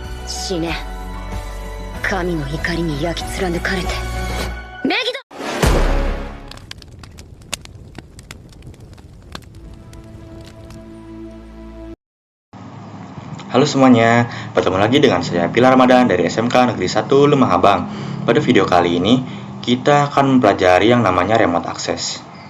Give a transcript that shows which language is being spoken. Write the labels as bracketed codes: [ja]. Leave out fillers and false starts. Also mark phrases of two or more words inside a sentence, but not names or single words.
[ja] 死ね。神の怒りに焼き貫かれて。メギド。 [id] Halo semuanya, bertemu lagi dengan saya Pilar Ramadan dari SMK Negeri 1 Lemah Abang. Pada video kali ini, kita akan mempelajari yang namanya remote access.